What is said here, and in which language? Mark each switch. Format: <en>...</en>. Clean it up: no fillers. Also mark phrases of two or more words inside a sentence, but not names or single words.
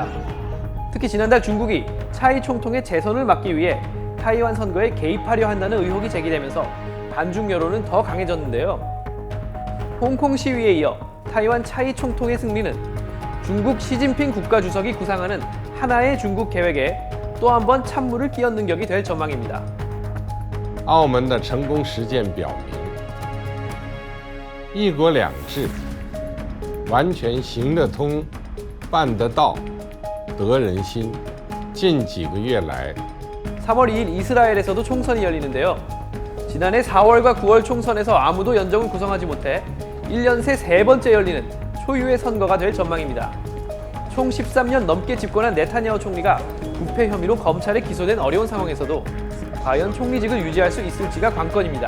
<ko>특히 지난달 중국이 차이 총통의 재선을 막기 위해 타이완 선거에 개입하려 한다는 의혹이 제기되면서 반중 여론은 더 강해졌는데요. 홍콩 시위에 이어 타이완 차이 총통의 승리는 중국 시진핑 국가주석이 구상하는 하나의 중국 계획에 또 한 번 찬물을 끼얹는 격이 될 전망입니다.</ko> <zh>澳门的成功实践表明，一国两制完全行得通、办得到、得人心。近几个月来，</zh> <ko>3월 2일 이스라엘에서도 총선이 열리는데요. 지난해 4월과 9월 총선에서 아무도 연정을 구성하지 못해 1년 새 세 번째 열리는 초유의 선거가 될 전망입니다. 총 13년 넘게 집권한 네타냐후 총리가 부패 혐의로 검찰에 기소된 어려운 상황에서도 과연 총리직을 유지할 수 있을지가 관건입니다.</ko>